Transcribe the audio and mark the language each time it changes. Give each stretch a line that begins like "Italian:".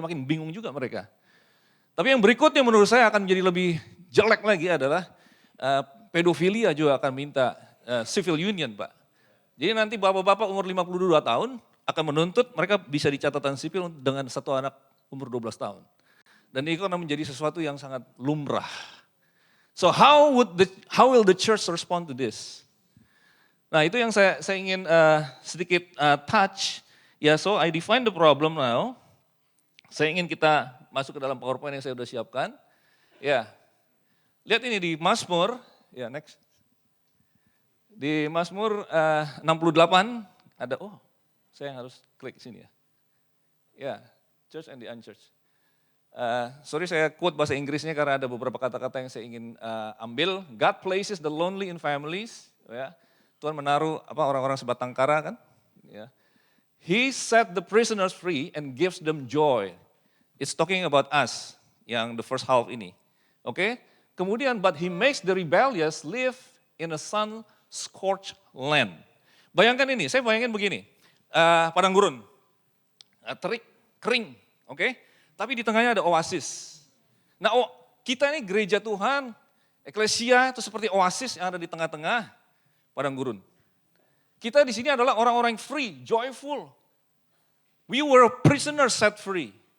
Indonesian: Makin bingung juga mereka. Tapi yang berikutnya menurut saya akan menjadi lebih jelek lagi adalah pedofilia juga akan minta civil union Pak. Jadi nanti bapak-bapak umur 52 tahun akan menuntut mereka bisa di catatan sipil dengan 1 anak umur 12 tahun. Dan itu akan menjadi sesuatu yang sangat lumrah.
English: So how will the church respond to this?
Indonesian: Nah itu yang saya ingin sedikit touch.
English: Ya so I define the problem now.
Indonesian: Saya ingin kita masuk ke dalam PowerPoint yang saya sudah siapkan. Ya, lihat ini di Mazmur. Ya next. Di Mazmur 68 ada, saya harus klik sini ya.
English: Ya, church and the unchurched.
Indonesian: Sorry saya quote bahasa Inggrisnya karena ada beberapa kata-kata yang saya ingin ambil.
English: God places the lonely in families.
Indonesian: Ya. Tuhan menaruh orang-orang sebatang kara kan. Ya.
English: He set the prisoners free and gives them joy. It's talking about us, yang the first half ini.
Indonesian: Oke, kemudian
English: but he makes the rebellious live in a sun-scorched land.
Indonesian: Bayangkan ini, saya bayangin begini, padang gurun, terik, kering, oke? Tapi di tengahnya ada oasis. Nah kita ini gereja Tuhan, eklesia itu seperti oasis yang ada di tengah-tengah padang gurun. Kita di sini adalah orang-orang
English: free, joyful. We were prisoners set free.